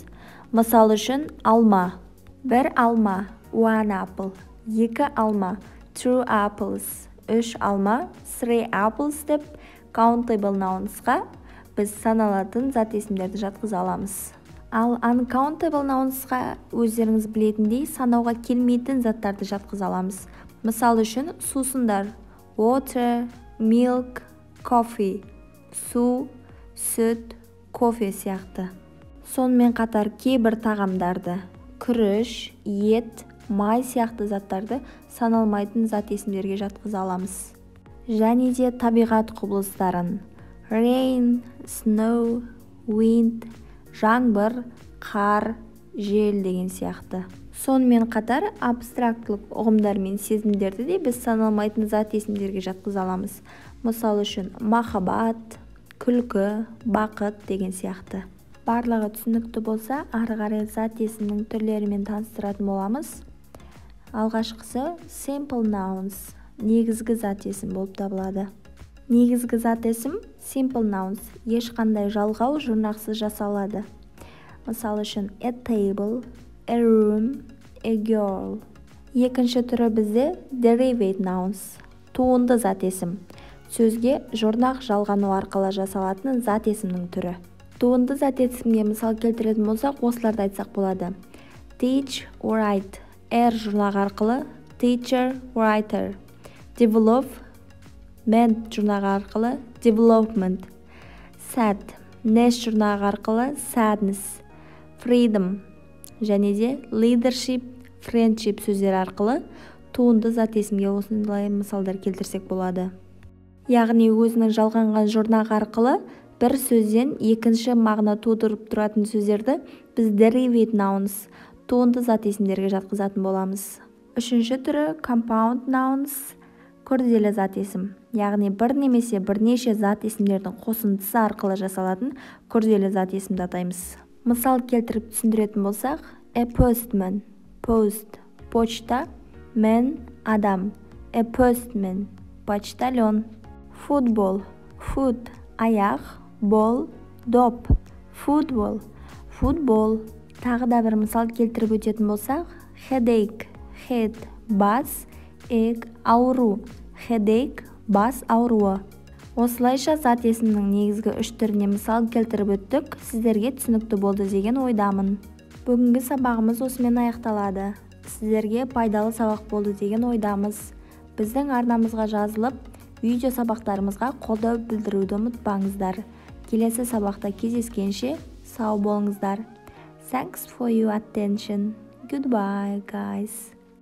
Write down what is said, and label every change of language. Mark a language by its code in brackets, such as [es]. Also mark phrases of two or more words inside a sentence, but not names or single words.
[kk] Мысал үшін алма, бір алма, [en] one apple, [kk] екі алма, [en] two apples, [kk] үш алма, [en] three apples [kk] деп [en] countable nouns- [kk] ға біз саналатын зат есімдерді жатқыза аламыз. Ал [en] uncountable nouns- [kk] ға өздеріңіз білетіндей санауға келмейтін заттарды жатқыза аламыз. Мысал үшін сусындар [en] water, milk, coffee, [kk] су, сүт, кофе сияқты. Сонымен қатар кейбір тағамдарды күріш, ет, май сияқты заттарды саналмайтын зат есімдерге жатқыза аламыз. Және де табиғат құбылыстарын [en] rain, snow, wind, [kk] жаңбыр, қар, жел деген сияқты. Сонымен қатар абстрактылық ұғымдар мен сезімдерді де біз саналмайтын зат есімдерге жатқыза аламыз. Мысал үшін махаббат, күлкі, бақыт деген сияқты. Барлығы түсінікті болса, ары қарай зат есімнің түрлерімен таныстыратын боламыз. Алғашқысы [en] simple nouns, [kk] негізгі зат есім болып табылады. Негізгі зат есім [en] simple nouns, [kk] ешқандай жалғау жұрнақсыз жасалады. Мысал үшін [en] a table, a room, a girl. [kk] Екінші түрі бізде [en] derived nouns, [kk] туынды зат есім. Сөзге жұрнақ жалғану арқылы жасалатын зат есімнің түрі. Туынды зат есімге мысал келтіретін болсақ, осыларды айтсақ болады. [en] Teach, write, [kk] жұрнақ арқылы [en] teacher, writer. Develop, [kk] жұрнағы арқылы development. Sad, жұрнағы арқылы sadness. Freedom, және де [en] leadership, friendship [kk] сөздер арқылы туынды зат есімге осындай мысалдар келтірсек болады. Яғни өзінің жалғанған жұрнағы арқылы бір сөзден екінші мағына тудырып тұратын сөздерді біз [en] derived nouns, [kk] туынды зат есімдерге жатқызатын боламыз. Үшінші түрі [en] compound nouns, [kk] күрделі зат есім. Яғни бір немесе бірнеше зат есімдердің қосындысы арқылы жасалатын күрделі зат есімді атаймыз. Мысал келтіріп түсіндіретін болсақ, [en] a postman, post, почта, man, адам, a postman, почтальон. Football, foot, [kk] аяқ, ball, доп, football, футбол. Тағы да бір мысал келтіріп өтетін болсақ, [en] headache, head, [kk] бас, ache, ауру, headache, бас ауруы. Осылайша зат есімнің негізгі үш түріне мысал келтіріп өттік, сіздерге түсінікті болды деген ойдамын. Бүгінгі сабағымыз осымен аяқталады. Сіздерге пайдалы сабақ болды деген ойдамыз. Біздің арнамызға жазылып, видео сабақтарымызға қолдау білдіруді ұмытпаңыздар. Келесі сабақта кездескенше сау болыңыздар. [en] Thanks for your attention. Goodbye, guys.